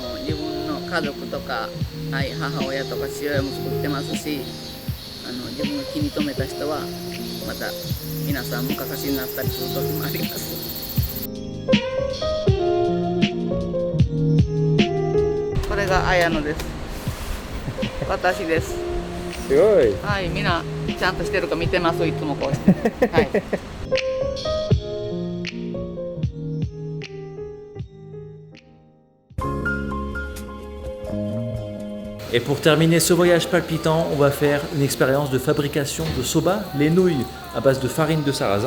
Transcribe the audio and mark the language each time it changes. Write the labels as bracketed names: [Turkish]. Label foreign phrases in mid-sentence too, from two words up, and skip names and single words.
[Japanese] 自分の家族とか、はい、母親とか父親も作ってますし、自分が気に留めた人はまた皆さんもかかしになったりする時もあります。これが綾野です。私です。すごい。はい、みんなちゃんとしてるか見てます。いつもこうして。はい。 [French] Et pour terminer ce voyage palpitant, on va faire une expérience de fabrication de soba, les nouilles à base de farine de sarrasin.